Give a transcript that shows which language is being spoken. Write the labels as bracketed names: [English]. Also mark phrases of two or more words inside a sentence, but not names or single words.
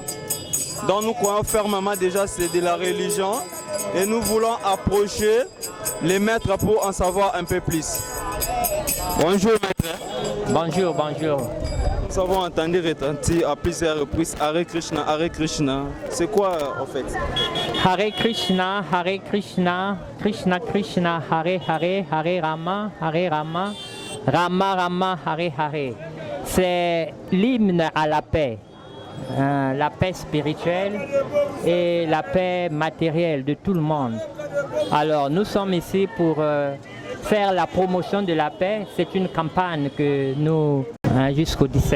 [French] Donc nous croyons fermement déjà c'est de la religion et nous voulons approcher les maîtres pour en savoir un peu plus. Bonjour maître. Bonjour, bonjour. Nous avons entendu retentir à plusieurs reprises [Sanskrit] हरे कृष्ण, हरे कृष्ण. [French] C'est quoi en fait? [Sanskrit] हरे कृष्ण, कृष्ण कृष्ण, हरे हरे, हरे राम, राम राम, हरे हरे. [French] C'est l'hymne à la paix. La paix spirituelle et la paix matérielle de tout le monde. Alors nous sommes ici pour faire la promotion de la paix. C'est une campagne que nous jusqu'au 17.